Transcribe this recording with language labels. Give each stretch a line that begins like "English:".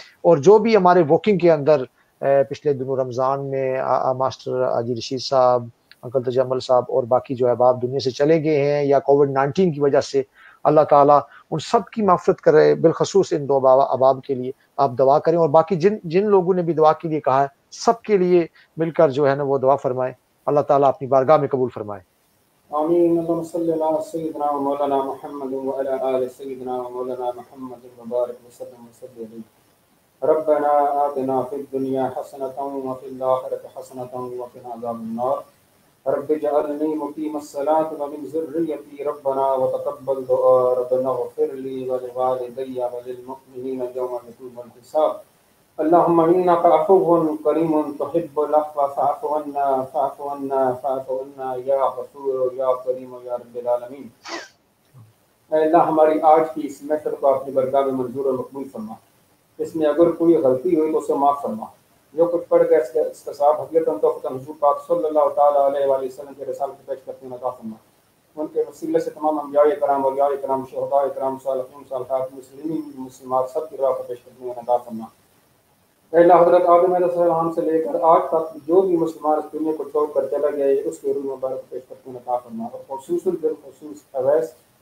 Urdu: اور جو بھی ہمارے ووکنگ کے اندر پچھلے دنوں رمضان میں ماسٹر حاجی رشید صاحب، انکل تجمل صاحب اور باقی جو احباب دنیا سے چلے گئے ہیں یا کووڈ-19 کی وجہ سے، اللہ تعالیٰ ان سب کی معافرت کرے. بالخصوص ان دو احباب کے لیے آپ دعا کریں، اور باقی جن لوگوں نے بھی دعا کے لیے کہا ہے سب کے لیے مل کر جو ہے نا وہ دعا فرمائیں. اللہ تعالیٰ اپنی بارگاہ میں قبول فرمائے. آمین.
Arabic: اللهم صل على سيدنا ومولانا محمد وعلى آل سيدنا ومولانا محمد وبارك وسلم عليه. ربنا آتنا في الدنيا حسنة وفي الآخرة حسنة وقنا عذاب النار. رب اجعلني مقيم الصلاة ومن ذريتي ربنا وتقبل دعاء. ربنا اغفر لي ولوالدي وللمؤمنين يوم يقوم الحساب. اللهم إنك عفو كريم تحب العفو فاعف عنا فاعف عنا فاعف عنا يا غفور يا كريم يا رب العالمین.
Urdu: اے اللہ، ہماری آج کی اس محفل کو اپنی برگاہ میں منظور و مقبول فرما. اس میں اگر کوئی غلطی ہوئی تو اسے معاف فرما، جو کچھ پڑھ گیا اس کا ثواب حقیقتاً توفیقاً حضور پاک صلی اللہ تعالیٰ علیہ وآلہ وسلم کے رسالت کو پیش کرتے ہیں عطا فرما۔ ان کے وسیلے سے تمام انبیاء کرام، اولیاء کرام، شہداء کرام، صالحین، صالحات، مسلمین، مسلمات سب کی دعا کو پیش کرتے ہیں عطا فرما۔ اے اللہ، حضرت آدم علیہ السلام سے لے کر آج تک جو بھی مسلمان اس دنیا کو چھوڑ کر چلا گیا ہے، اس کے روح مبارک کو پیش کرتے ہیں عطا فرما۔ اور خصوصاً بالخصوص اویس